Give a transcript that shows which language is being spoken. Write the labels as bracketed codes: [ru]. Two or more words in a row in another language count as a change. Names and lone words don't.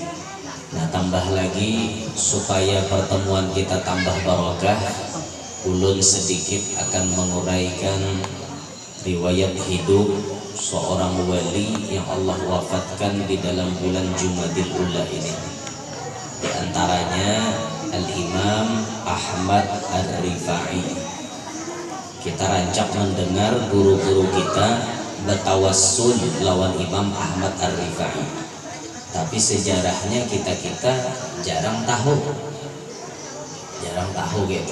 [id] Nah, tambah lagi supaya pertemuan kita tambah barokah, ulun sedikit akan menguraikan riwayat hidup seorang wali yang Allah wafatkan di dalam bulan Jumadil Ula ini. Di antaranya Al-Imam Ahmad Ar-Rifai. Kita rancak mendengar guru-guru kita bertawassul lawan Imam Ahmad Ar-Rifai. Tapi sejarahnya kita jarang tahu gitu.